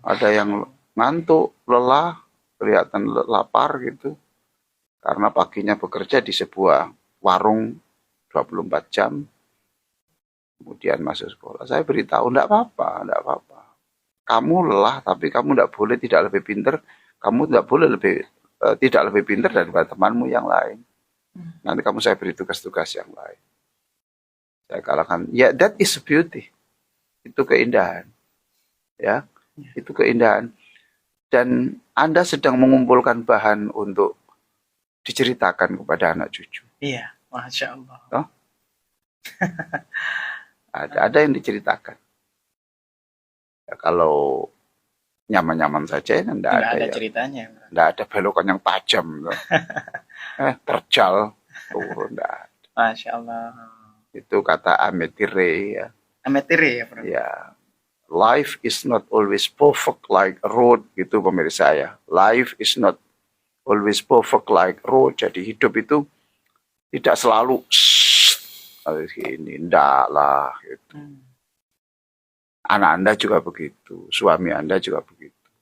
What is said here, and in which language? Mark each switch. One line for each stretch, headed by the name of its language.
Indonesian: Ada yang ngantuk, lelah, kelihatan lapar gitu, karena paginya bekerja di sebuah warung 24 jam, kemudian masuk sekolah. Saya beritahu, tidak apa-apa, tidak apa-apa. Kamu lelah, tapi kamu tidak boleh tidak lebih pintar. Kamu tidak boleh tidak lebih pintar daripada temanmu yang lain. Nanti kamu saya beri tugas-tugas yang lain. Saya katakan, ya,
English: that is beauty.
Indonesian: Itu keindahan. Ya, itu keindahan. Dan Anda sedang mengumpulkan bahan untuk diceritakan kepada anak cucu. Iya, Masya Allah. Toh? Ada yang diceritakan. Ya, kalau nyaman-nyaman saja, tidak ada ya. Ceritanya. Tidak ada belokan yang tajam. Terjal. Tidak ada. Masya Allah. Itu kata Amity Ray. Ya. Amity Ray ya, Prof. Ya.
English: Life is not always perfect like a road.
Indonesian: Gitu pemirsa ya.
English: Life is not always perfect like a road.
Indonesian: Jadi hidup itu tidak selalu ini, enggak lah. Gitu. Anak Anda juga begitu. Suami Anda juga begitu.